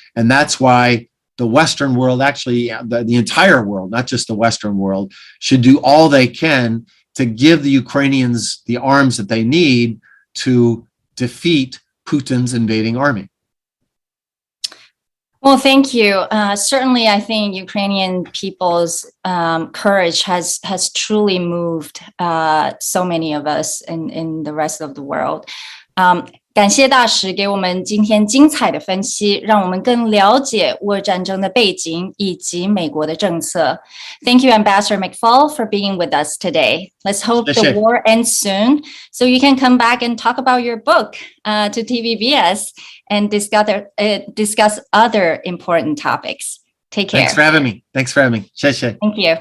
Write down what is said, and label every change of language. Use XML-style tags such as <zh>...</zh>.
<en>And that's why the Western world, actually the entire world, not just the Western world, should do all they can to give the Ukrainians the arms that they need to defeat Putin's invading army. Well, thank you. Certainly, I think Ukrainian people's courage has truly moved so many of us in the rest of the world.</en> <zh>感谢大使给我们今天精彩的分析，让我们更了解乌俄战争的背景以及美国的政策。</zh> <en>Thank you, Ambassador McFaul, for being with us today. Let's hope the war ends soon, so you can come back and talk about your book to TVBS and discuss other important topics. Take care. Thanks for having me.</en> <zh>谢谢。</zh> <en>Thank you.</en>